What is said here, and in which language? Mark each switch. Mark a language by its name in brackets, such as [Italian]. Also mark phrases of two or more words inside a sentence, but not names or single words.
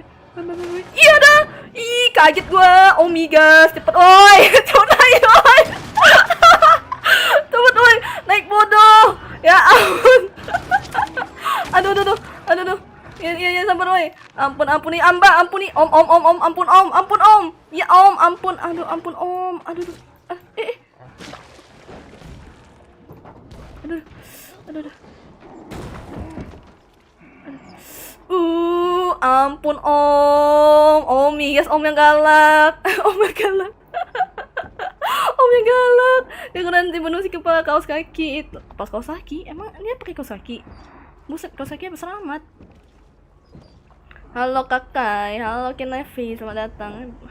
[Indonesian] Iya dah. Kaget gua. Omigas, cepet oi. Cepet oi. Naik bodoh. Ya ampun. Aduh. Ya sabar oi. Ampuni om. Ampun om. Ya om, ampun. Ampun om. Aduh. Aduh. Ampun om. Omigas, om yang galak. Om yang galak. Yang nanti bunuh si kepala kaos kaki itu. Kepala kaos kaki? Emang dia pakai kaos kaki? Buset, kaos kaki apa selamat? Halo Kakai, halo Kinevi, selamat datang.